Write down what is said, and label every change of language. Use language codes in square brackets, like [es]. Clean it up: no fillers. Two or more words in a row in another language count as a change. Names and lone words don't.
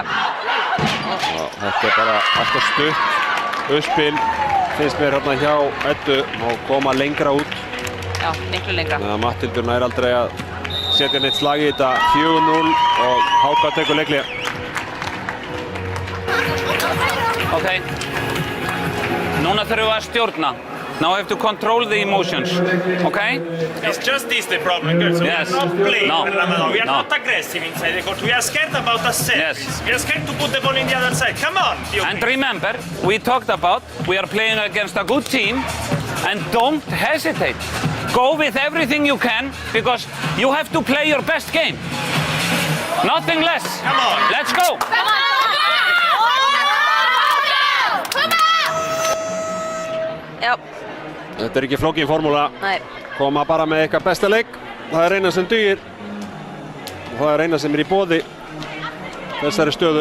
[is] Þetta er bara alltaf stutt uppspil, finnst mér hérna hjá Eddu og koma lengra út. Já, miklu lengra. Matthildur nær aldrei að setja neitt slag í þetta. 4-0 og HK tekur leikli. Ok, núna þurfum við að stjórna. [en] Now I have to control the emotions, okay? It's just this the problem, girls. Yes. We are not playing. No. We are No. not aggressive inside the court. We are scared about the set. Yes. We are scared to put the ball in the other side. Come on, And remember, we talked about we are playing against a good team and don't hesitate. Go with everything you can because you have to play your best game. Nothing less. Come on. Let's go. [is] Já. Þetta er ekki flókin formúla. Nei. Koma bara með eitthvað besta leik. Það er eina sem dugir. Og það er eina sem er í boði þessari stöðu.